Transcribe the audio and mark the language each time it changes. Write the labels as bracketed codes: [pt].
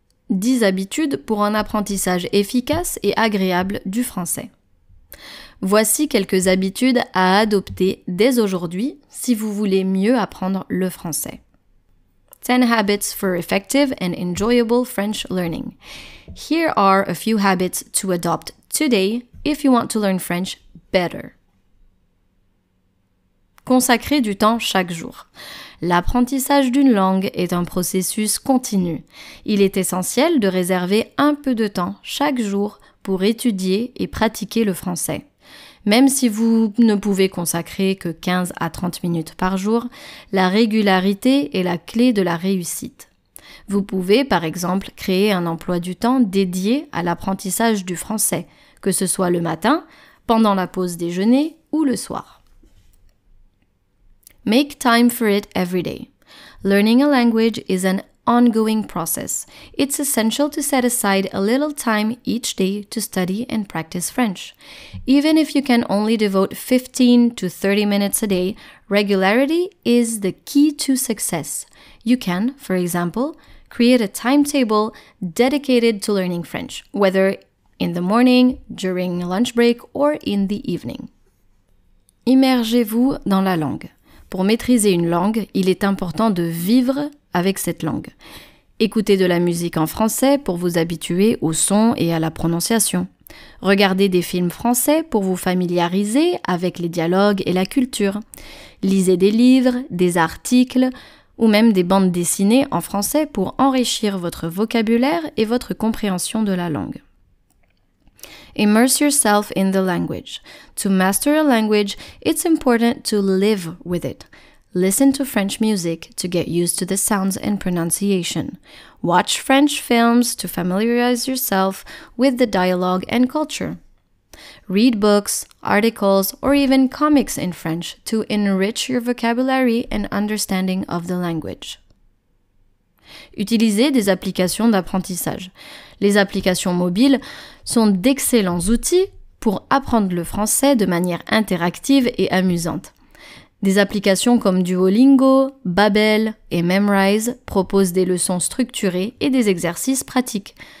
[fr] 10 habitudes pour un apprentissage efficace et agréable du français. Voici quelques habitudes à adopter dès aujourd'hui si vous voulez mieux apprendre le français. [en] 10 habits for effective and enjoyable French learning. Here are a few habits to adopt today if you want to learn French better. [fr] Consacrez du temps chaque jour. L'apprentissage d'une langue est un processus continu. Il est essentiel de réserver un peu de temps chaque jour pour étudier et pratiquer le français. Même si vous ne pouvez consacrer que 15 à 30 minutes par jour, la régularité est la clé de la réussite. Vous pouvez, par exemple, créer un emploi du temps dédié à l'apprentissage du français, que ce soit le matin, pendant la pause déjeuner ou le soir. [en] Make time for it every day. Learning a language is an ongoing process. It's essential to set aside a little time each day to study and practice French. Even if you can only devote 15 to 30 minutes a day, regularity is the key to success. You can, for example, create a timetable dedicated to learning French, whether in the morning, during lunch break, or in the evening. [fr] Immergez-vous dans la langue. Pour maîtriser une langue, il est important de vivre avec cette langue. Écoutez de la musique en français pour vous habituer au son et à la prononciation. Regardez des films français pour vous familiariser avec les dialogues et la culture. Lisez des livres, des articles ou même des bandes dessinées en français pour enrichir votre vocabulaire et votre compréhension de la langue. [en] Immerse yourself in the language. To master a language, it's important to live with it. Listen to French music to get used to the sounds and pronunciation. Watch French films to familiarize yourself with the dialogue and culture. Read books, articles, or even comics in French to enrich your vocabulary and understanding of the language. [fr] Utilisez des applications d'apprentissage. Les applications mobiles sont d'excellents outils pour apprendre le français de manière interactive et amusante. Des applications comme Duolingo, Babbel et Memrise proposent des leçons structurées et des exercices pratiques.